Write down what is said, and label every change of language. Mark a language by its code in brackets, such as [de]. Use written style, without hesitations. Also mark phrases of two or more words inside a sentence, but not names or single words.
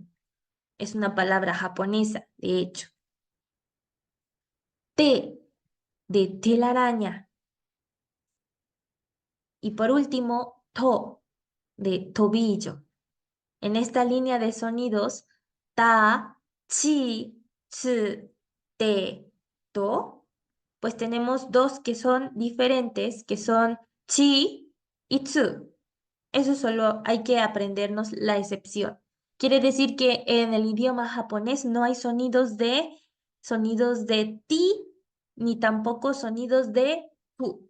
[es] Es una palabra japonesa, de hecho. Te, de telaraña. Y por último, to, de tobillo. En esta línea de sonidos, [ja] た、ち、つ、て、と, [es] pues tenemos dos que son diferentes, que son chi y tsu. Eso solo hay que aprendernos la excepción. Quiere decir que en el idioma japonés no hay sonidos de ti, ni tampoco sonidos de tu.